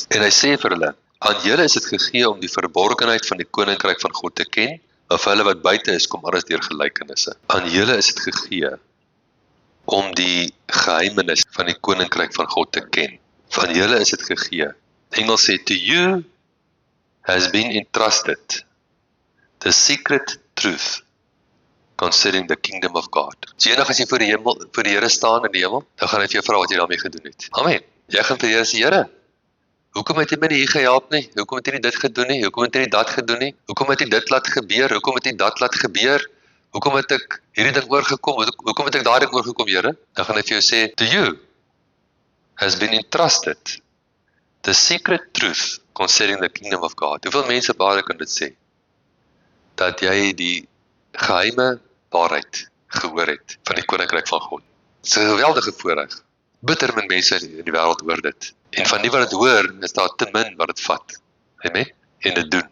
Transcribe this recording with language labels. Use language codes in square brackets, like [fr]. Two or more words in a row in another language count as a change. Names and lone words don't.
[af] En hy sê vir hulle, aan julle is dit gegee om die verborgenheid van die koninkryk van God te ken, of hulle wat buite is, kom alles deur gelykenisse. Aan julle is dit gegee om die geheimenis van die koninkryk van God te ken. Van julle is dit gegee. Engels sê, [en] to you has been entrusted the secret truth concerning the kingdom of God. [af] So enig as jy voor die Here staan in die hemel, dan gaan hy vir jou vra wat jy daarmee gedoen het. Amen. Jy gaan vir die Here sê, Here, hoekom het jy my nie hier gehelp nie? Hoekom het jy nie dit gedoen nie? Hoekom het jy nie dat gedoen nie? Hoekom het jy dit laat gebeur? Hoekom het jy dat laat gebeur? Hoekom het ek hierdie ding oorgekom? Hoekom het ek daardie ding oorgekom, Here? Dan gaan hy vir jou sê, [en] to you has been entrusted the secret truth concerning the kingdom of God. [af] Hoeveel mense op aarde kan dit sê? Dat jy die geheime waarheid gehoor het van die koninkryk van God. Dit is 'n geweldige voorreg. Bitter min mense in die wêreld hoor dit. En van die wat dit hoor, is daar te min wat dit vat. Amen. En dit doen.